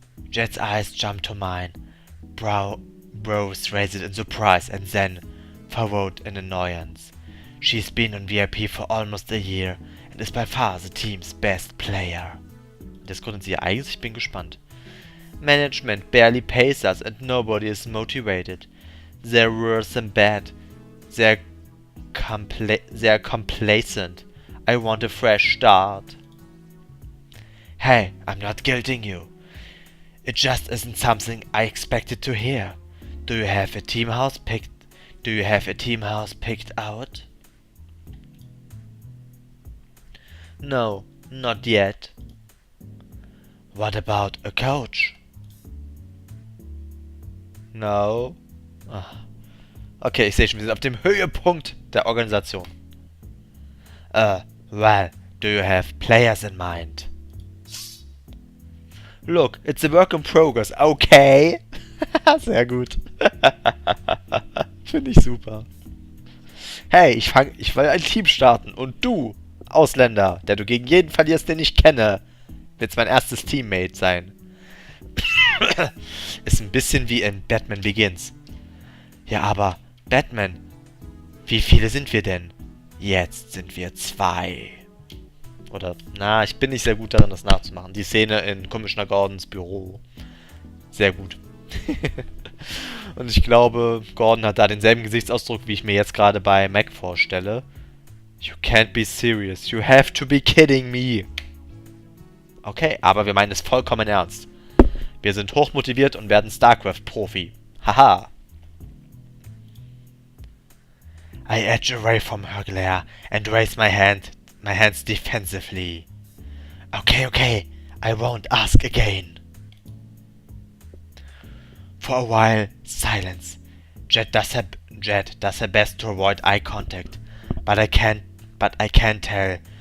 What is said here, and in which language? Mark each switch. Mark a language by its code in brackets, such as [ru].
[en] Jet's eyes jump to mine. Brows raised in surprise and then furrowed in annoyance. She's been on VIP for almost a year and is by far the team's best player. [de] Das gründet sie eigens, ich bin gespannt. [en] Management barely pays us and nobody is motivated. They're worse than bad. They're complacent. I want a fresh start. Hey, I'm not guilting you. It just isn't something I expected to hear. Do you have a team house picked out? No, not yet. What about a coach? No. [de] Okay, ich sehe schon, wir sind auf dem Höhepunkt der Organisation. [en] Well, do you have players in mind? Look, it's a work in progress, okay? [de] Sehr gut. Finde ich super. Hey, ich will ein Team starten und du, Ausländer, der du gegen jeden verlierst, den ich kenne, willst mein erstes Teammate sein. Ist ein bisschen wie in Batman Begins. Ja, aber Batman, wie viele sind wir denn? Jetzt sind wir 2. Oder, ich bin nicht sehr gut darin, das nachzumachen. Die Szene in Commissioner Gordons Büro. Sehr gut. Und ich glaube, Gordon hat da denselben Gesichtsausdruck, wie ich mir jetzt gerade bei Mach vorstelle. [en] You can't be serious. You have to be kidding me. [de] Okay, aber wir meinen es vollkommen ernst. Wir sind hochmotiviert und werden StarCraft-Profi. Haha. [en] I edge away from her glare and raise my hands defensively. Okay, I won't ask again. For a while, silence. Jet does her best to avoid eye contact, but I can't tell.